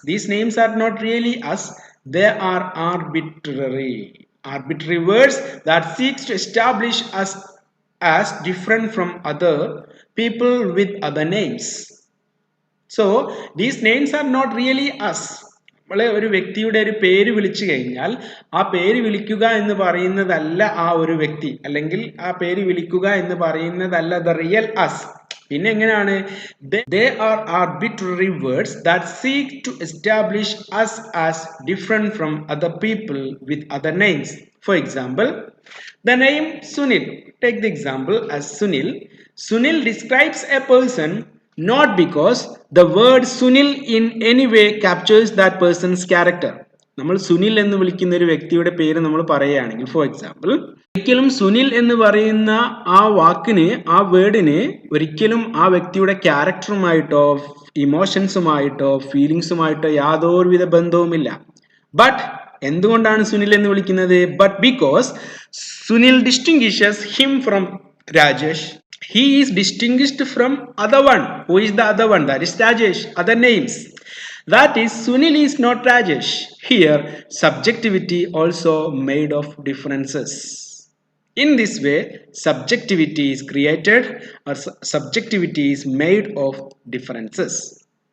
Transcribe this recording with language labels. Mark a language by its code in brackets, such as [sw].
[en] These names are not really us. They are arbitrary words that seek to establish us as different from other people with other names. So these names are not really us. [ml] നമ്മളെ ഒരു വ്യക്തിയുടെ ഒരു പേര് വിളിച്ചു കഴിഞ്ഞാൽ ആ പേര് വിളിക്കുക എന്ന് പറയുന്നതല്ല ആ ഒരു വ്യക്തി, അല്ലെങ്കിൽ ആ പേര് വിളിക്കുക എന്ന് പറയുന്നതല്ല [en] the real us. [ml] പിന്നെ എങ്ങനെയാണ്? [en] They are arbitrary words that seek to establish us as different from other people with other names. For example, the name Sunil. Take the example as Sunil. Sunil describes a person not because the word Sunil in any way captures that person's character. [ml] നമ്മൾ സുനിൽ എന്ന് വിളിക്കുന്ന ഒരു വ്യക്തിയുടെ പേര് നമ്മൾ പറയുകയാണെങ്കിൽ, for example, ഒരിക്കലും സുനിൽ എന്ന് പറയുന്ന ആ വാക്കിന്, ആ വേർഡിന് ഒരിക്കലും ആ വ്യക്തിയുടെ ക്യാരക്ടറുമായിട്ടോ ഇമോഷൻസുമായിട്ടോ ഫീലിങ്സുമായിട്ടോ യാതൊരുവിധ ബന്ധവുമില്ല. [en] but [ml] എന്തുകൊണ്ടാണ് സുനിൽ എന്ന് വിളിക്കുന്നത്? [en] But because Sunil distinguishes him from Rajesh. He is distinguished from other one. Who is the other one? That is Rajesh. Other names. That is, Sunil is not Rajesh. Here, subjectivity also made of differences. In this way, subjectivity is created or subjectivity is made of differences.